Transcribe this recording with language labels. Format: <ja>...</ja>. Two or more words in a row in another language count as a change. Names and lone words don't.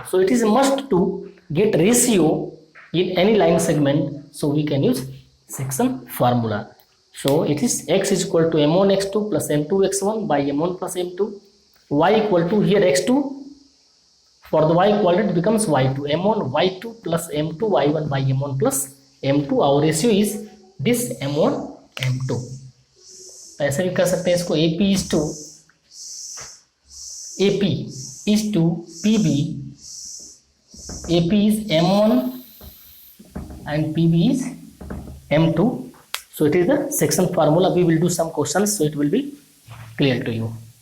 <en>So it is a must to get ratio in any line segment, so we can use section formula. So it is x is equal to m1 x2 plus m2 x1 by m1 plus m2. Y equal to here x2, for the y coordinate becomes y2, m1 y2 plus m2 y1 by m1 plus m2. Our ratio is this m1 m2.</en> <hi>ऐसे भी कर सकते हैं इसको.</hi> <en>AP is to PB. AP is m1 and PB is m2. So it is the section formula. We will do some questions, so it will be clear to you.</en>